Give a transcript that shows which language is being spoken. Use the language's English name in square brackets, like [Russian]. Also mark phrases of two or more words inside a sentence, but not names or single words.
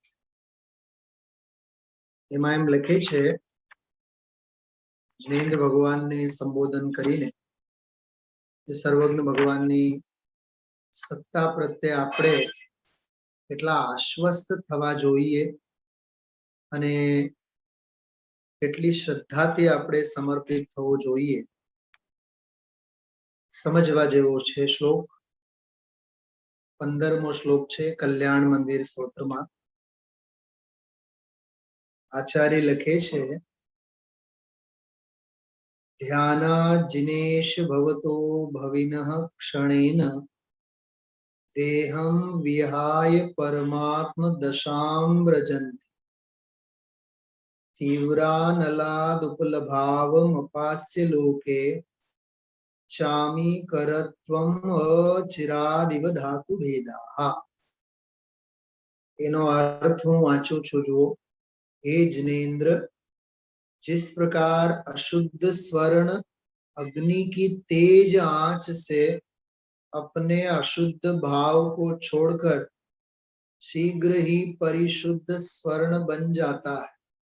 [Gujarati] એમાં એમ લખે છે, જૈનેન્દ્ર ભગવાનને સંબોધન કરીને કે સર્વજ્ઞ ભગવાનની સત્તા પ્રત્યે આપણે કેટલા આશ્વસ્ત થવા જોઈએ અને કેટલી શ્રદ્ધાથી આપણે સમર્પિત થવું જોઈએ, સમજવા જેવો છે। શ્લોક 15મો શ્લોક છે કલ્યાણ મંદિર સ્તોત્રમાં। આચાર્ય લખે છે, [Sanskrit] ध्यानात् जिनेश भवतो भविनः क्षणेन देहं विहाय परमात्म दशां व्रजन्ति तीव्रानलादुपलभावमपास्य लोके चामीकरत्वम् अचिरादिव धातु भेदाः। [Gujarati] એનો અર્થ હું વાંચું છું જુઓ। [Hindi] हे जिनेन्द्र, जिस प्रकार अशुद्ध स्वर्ण अग्नि की तेज आंच से अपने अशुद्ध भाव को छोड़कर शीघ्र ही परिशुद्ध स्वर्ण बन जाता है।